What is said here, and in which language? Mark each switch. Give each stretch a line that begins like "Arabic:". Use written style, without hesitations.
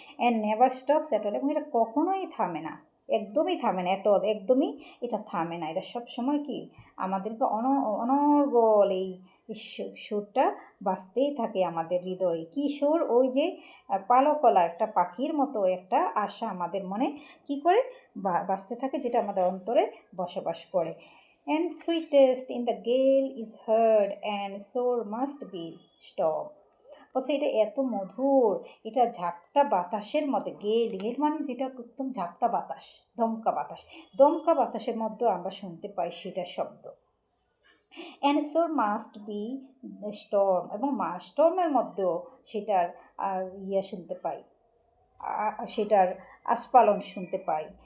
English: and never stops at all,
Bangla: এবং এটা কখনোই থামে না, একদমই থামে না, একদমই এটা থামে না। এটা সবসময় কি আমাদেরকে অনর্গল এই সুরটা বাজতেই থাকে আমাদের হৃদয়ে। কী সুর, ওই যে পালকলা একটা পাখির মতো একটা আশা আমাদের মনে কি করে বাজতে থাকে, যেটা আমাদের অন্তরে বসবাস করে।
English: And sweetest in the gale is heard, and sore must be storm.
Bangla: বলছে এটা এত মধুর, এটা ঝাপটা বাতাসের মধ্যে, গেল মানে যেটা একদম ঝাপটা বাতাস, দমকা বাতাসের মধ্যেও আমরা শুনতে পাই সেটার শব্দ।
English: and sore must be storm,
Bangla: এবং স্টর্মের মধ্যেও সেটার শুনতে পাই, সেটার আস্ফালন শুনতে পাই।